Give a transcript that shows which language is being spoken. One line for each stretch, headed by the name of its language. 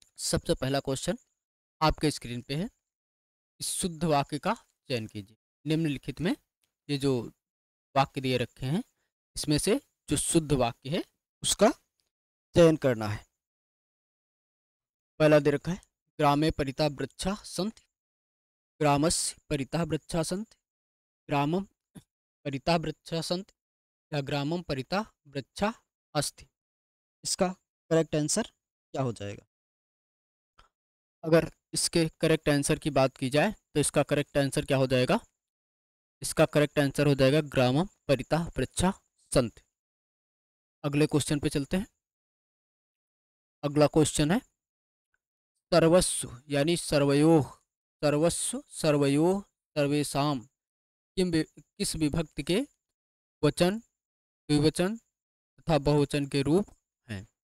Hindi: सबसे पहला क्वेश्चन आपके स्क्रीन पे है। इस शुद्ध वाक्य का चयन कीजिए। निम्नलिखित में ये जो वाक्य दिए रखे हैं, इसमें से जो शुद्ध वाक्य है उसका चयन करना है। पहला दे रखा है,
Sanskrit: ग्रामे परितः वृक्षा सन्ति। ग्रामस्य परितः वृक्षा सन्ति, ग्रामं परितः वृक्षा सन्ति या ग्रामं परितः वृक्षा अस्ति।
Hindi: इसका करेक्ट आंसर क्या हो जाएगा? अगर इसके करेक्ट आंसर की बात की जाए तो इसका करेक्ट आंसर क्या हो जाएगा? इसका करेक्ट आंसर हो जाएगा
Sanskrit: ग्रामं परितः वृक्षा सन्ति।
Hindi: अगले क्वेश्चन पे चलते हैं। अगला क्वेश्चन है, सर्वस्व यानी सर्वयोः, सर्वस्व सर्वयोः सर्वेषां किस विभक्ति के वचन, द्विवचन तथा बहुवचन के रूप हैं?